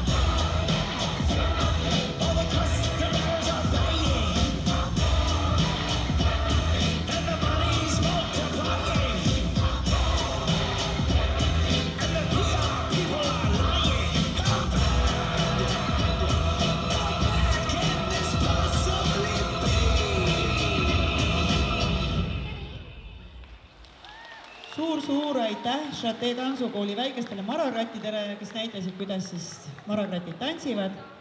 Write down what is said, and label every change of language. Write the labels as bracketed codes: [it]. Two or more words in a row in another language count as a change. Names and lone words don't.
[en] All the customers are fighting, and the money's multiplying, and the PR people are lying. How bad can this possibly be? [et] Suur aitäh Chate tantsukooli väikestele marakrattidele, kes näitasid, kuidas siis marakratid tantsivad.